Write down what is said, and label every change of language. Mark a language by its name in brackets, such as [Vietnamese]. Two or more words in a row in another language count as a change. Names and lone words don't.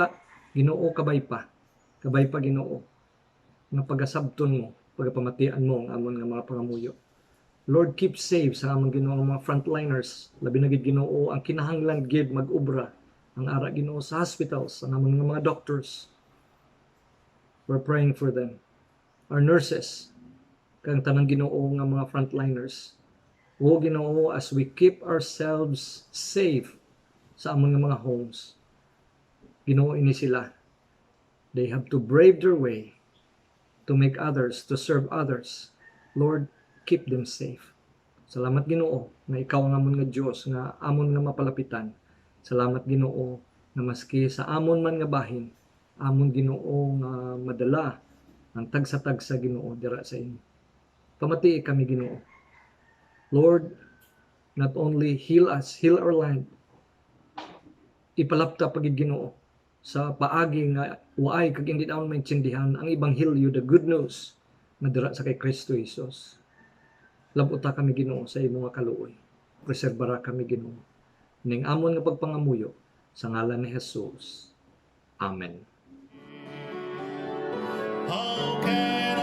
[Hiligaynon] Ginoo kabay pa Ginoo nga pagasabton mo, pagapamatian mo ang amon nga mga pangamuyo. [English] Lord, keep safe [Hiligaynon] sa amon Ginoo nga mga frontliners. Labi na gid Ginoo ang kinahanglan gid mag-ubra ang ara Ginoo sa hospitals, ang amon nga mga doctors. [English] We're praying for them. Our nurses, [Hiligaynon] kang tanang Ginoo nga mga frontliners. O Ginoo, [English] as we keep ourselves safe [Hiligaynon] sa among mga homes, Ginoo ini sila. [English] They have to brave their way to make others, to serve others. Lord, keep them safe. [Hiligaynon] Salamat Ginoo nga ikaw ang amon nga Dios nga amon nga mapalapitan. Salamat Ginoo nga maski sa amon man nga bahin, amon Ginoo nga madala ang tagsa-tagsa Ginoo dira sa imo. Pamati kami Ginoo. [English] Lord, not only heal us, heal our land. [Hiligaynon] Ipalapta pagid Ginoo sa paagi nga waay kag hindi naon maintindihan ang ebanghelyo, [English] the good news [Hiligaynon] nga dira sa kay Kristo Jesus. Labuta kami Ginoo sa imo nga kaluoy. Preserbara kami Ginoo ning amon nga pagpangamuyo sa ngalan ni Jesus. Amen. [English] How can